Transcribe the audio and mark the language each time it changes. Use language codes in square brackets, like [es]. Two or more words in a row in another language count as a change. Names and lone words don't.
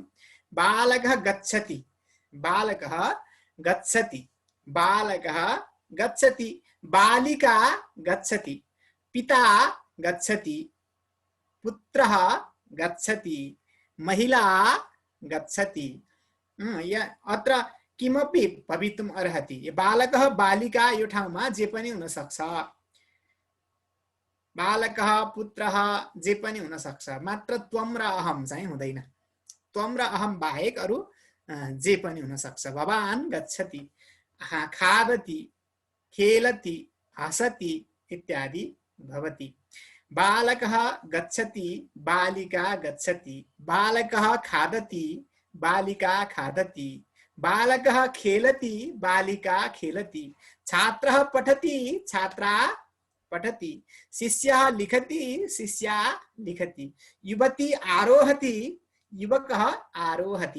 [sa] बालकः गच्छति, बालकः गच्छति, बालकः गच्छति, बालिका गच्छति, पिता गच्छति, पुत्रः गच्छति, महिला गच्छति। अत्र किमपि भवितुम् अर्हति। बालकः बालिका [ne] यो ठाउँमा जे पनि हुन सक्छ, [sa] बालकः पुत्रः [ne] जे पनि हुन सक्छ, मात्र त्वं र अहं चाहिँ हुँदैन। त्वं र अहं बाहेक अरु जे पनि हुन सक्छ। [sa] भवान् गच्छति, खादति, खेलति, हसति इत्यादि भवति। बालकः गच्छति, बालिका गच्छति, बालकः खादति, बालिका खादति, बालकः खेलति, बालिका खेलति, छात्रः पठति, छात्रा पठति, शिष्यः लिखति, शिष्या लिखति, युवती आरोहति, युवकः आरोहति।